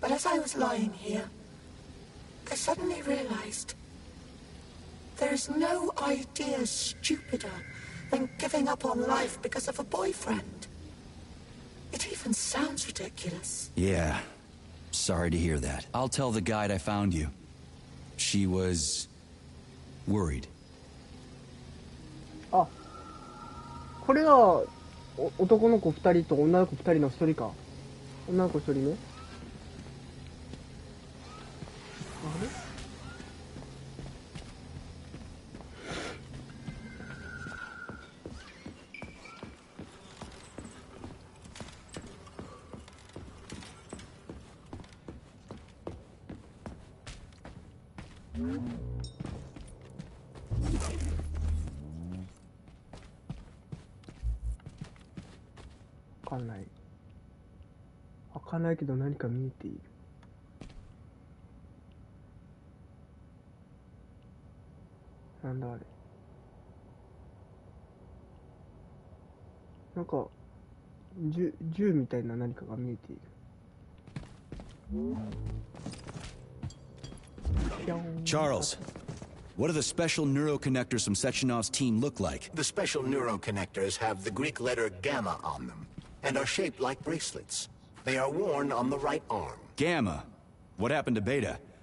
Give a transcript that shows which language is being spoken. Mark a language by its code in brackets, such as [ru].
[en] But as I was lying here, I suddenly realized there is no idea stupider than giving up on life because of a boyfriend. It even sounds ridiculous. Yeah. Sorry to hear that. I'll tell the guide I found you. She was worried. [ja] あ、これが男の子2人と女の子2人の1人か。女の子1人ね。あれ？開かない。開かないけど何か見えている。なんだあれ。なんか銃みたいな何かが見えている。 [en] Charles, what do the special neuroconnectors from Sechenov's team look like? The special neuroconnectors have the Greek letter gamma on them, and are shaped like bracelets. They are worn on the right arm. Gamma? What happened to Beta?